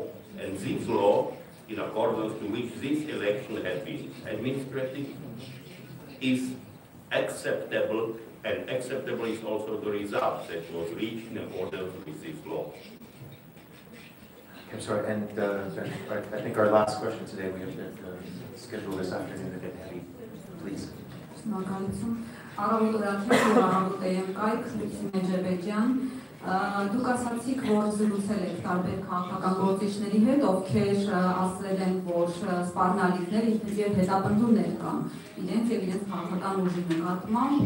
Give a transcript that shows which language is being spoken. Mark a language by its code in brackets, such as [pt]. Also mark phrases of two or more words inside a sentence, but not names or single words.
[en] And this law, in accordance to which this election has been administered, is acceptable, and acceptable is also the result that was reached in accordance with this law. I'm sorry, and I think our last question today, we have to schedule this afternoon a bit heavy. Please. [hy] Դուք ասացիք, որ զրուցել եք տարբեր քաղաքական գործիչների հետ, ովքեր ասել են, որ սպառնալիքներ եւ հետապնդումներ կան իրենց եւ իրենց քաղաքական ուժի նկատմամբ։